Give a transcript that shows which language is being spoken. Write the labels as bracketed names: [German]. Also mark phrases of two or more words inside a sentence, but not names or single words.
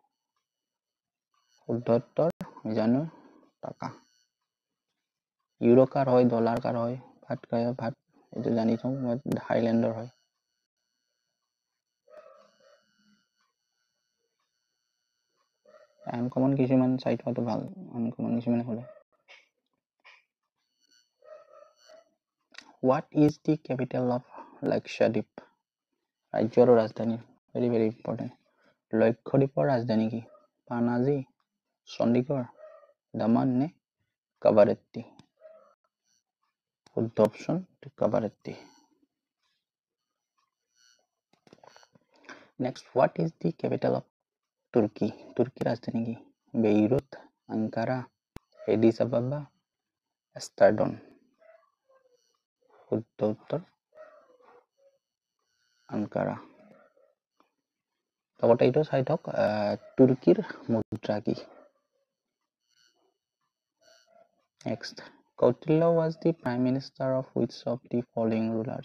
[Assamese] শুদ্ধ উত্তৰ আমি জানো টাকা ইউৰো কাৰ হয় ডলাৰ কাৰ হয় ভাত এইটো জানি থওঁ থাইলেণ্ডৰ হয় আনকমন কিছুমান চাই থোৱাটো ভাল আনকমন কিছুমানে হ'লে [English] What is the capital of Lakshadweep? [Assamese] ৰাজ্যৰ ৰাজধানী [English] very important. [Assamese] লক্ষদ্বীপৰ ৰাজধানী কি পানাজী চণ্ডীগড় দামান নে কাভাৰেত্তি শুদ্ধ অপচন কাভাৰেত্তি [English] Next, what is the capital of Turkey? [Assamese] তুৰ্কীৰ ৰাজধানী কি বেইৰুত আংকাৰা এডিছ আবাবা এষ্টাৰ্ডন শুদ্ধ উত্তৰ আংকাৰা লগতে এইটো চাই থওক তুৰ্কীৰ মুদ্ৰা কি [English] Next, Kautilya was the prime minister of which of the following rulers?